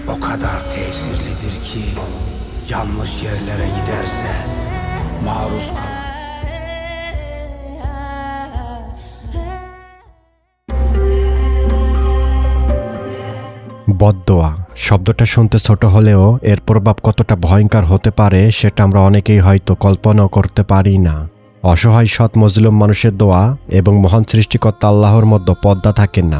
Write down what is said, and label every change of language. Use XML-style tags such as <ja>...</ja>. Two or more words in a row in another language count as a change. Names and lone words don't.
<tr>kadar tesirlidir ki yanlış yerlere giderse maruz kalır.</tr> <bn>বদদোয়া শব্দটা শুনতে ছোট হলেও এর প্রভাব কতটা ভয়ঙ্কর হতে পারে সেটা আমরা অনেকেই হয়তো কল্পনাও করতে পারি না। অসহায় সৎ মজলুম মানুষের দোয়া এবং মহান সৃষ্টিকর্তা আল্লাহর মধ্যে পর্দা থাকে না।</bn>